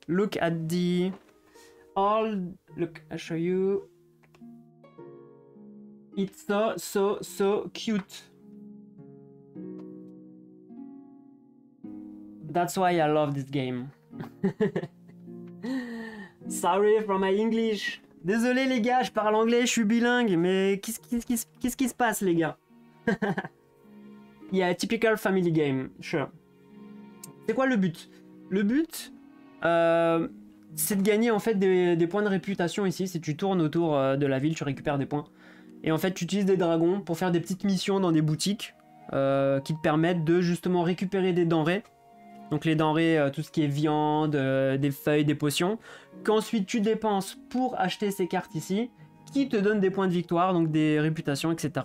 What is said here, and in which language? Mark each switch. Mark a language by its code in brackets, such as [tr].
[en] Look at the... Look, I'll show you. It's so cute. That's why I love this game. Sorry for my English. [fr] Désolé les gars, je parle anglais, je suis bilingue, mais qu'est-ce qui se passe les gars? [en] Yeah, typical family game, sure. [fr] C'est quoi le but? Le but, c'est de gagner en fait des points de réputation ici. Si tu tournes autour de la ville, tu récupères des points. Et en fait, tu utilises des dragons pour faire des petites missions dans des boutiques qui te permettent de justement récupérer des denrées. Donc les denrées, tout ce qui est viande, des feuilles, des potions, qu'ensuite tu dépenses pour acheter ces cartes ici, qui te donnent des points de victoire, donc des réputations, etc.